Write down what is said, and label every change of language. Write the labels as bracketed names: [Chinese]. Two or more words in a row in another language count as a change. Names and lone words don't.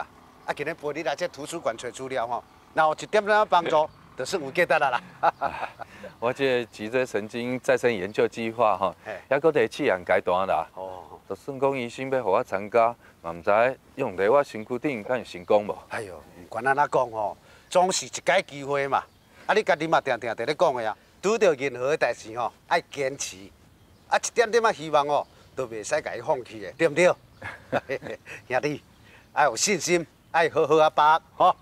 [Min Nan Chinese] 啊，今日陪你来这图书馆找资料吼，若有一点仔帮助，就算有价值啦啦。我这脊椎神经再生研究计划吼，还搁在试验阶段啦。哦，就算讲医生要互我参加，嘛唔知用在我身躯顶敢会成功无？哎呦，唔管安怎讲吼，总是一届机会嘛。啊，你家己嘛定定在咧讲的啊。拄到任何的代志吼，爱坚持，啊一点点仔希望哦，都袂使甲伊放弃的，对唔对？兄弟，爱有信心，爱好好啊把握，吼。